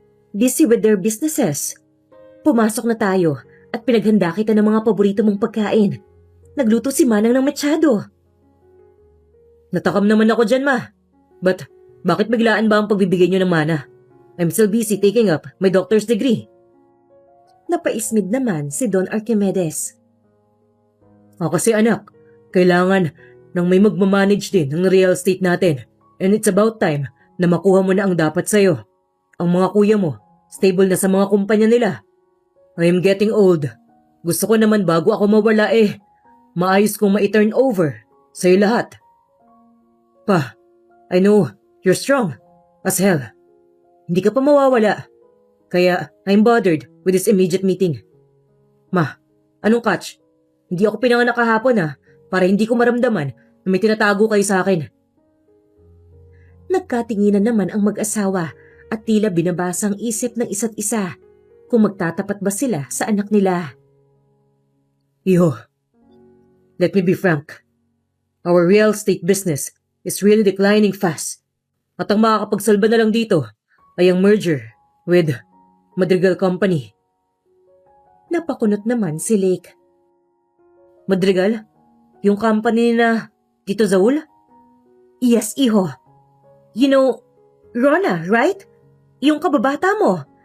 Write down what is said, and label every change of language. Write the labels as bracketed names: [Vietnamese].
[English] "Busy with their businesses. [Filipino] Pumasok na tayo at pinaghanda kita ng mga paborito mong pagkain. Nagluto si Manang ng mechado." "Natakam naman ako dyan, ma. But bakit biglaan ba ang pagbibigay niyo ng mana? [English] I'm still busy taking up my doctor's degree." [Filipino] Napaismid naman si Don Archimedes. Kasi anak, kailangan ng may magmamanage din ng real estate natin. And it's about time na makuha mo na ang dapat sa'yo. Ang mga kuya mo, stable na sa mga kumpanya nila. I am getting old. Gusto ko naman bago ako mawala maayos kong ma-turn over sa'yo lahat. [English] Pa, I know you're strong as hell. Hindi ka pa mawawala. Kaya I'm bothered with this immediate meeting. [Filipino] Ma, anong catch? Hindi ako pinanganak kahapon para hindi ko maramdaman na may tinatago kayo sa akin. Nagkatinginan naman ang mag-asawa at tila binabasa ang isip ng isa't isa kung magtatapat ba sila sa anak nila. [English] "Iho, let me be frank. Our real estate business is really declining fast. [Filipino] At ang makakapagsalba na lang dito ay ang merger with Madrigal Company." Napakunot naman si Lake. "Madrigal? Yung company na Tito Zaul?" "Yes, iho. [English] You know, Rona, right? Yung kababata mo.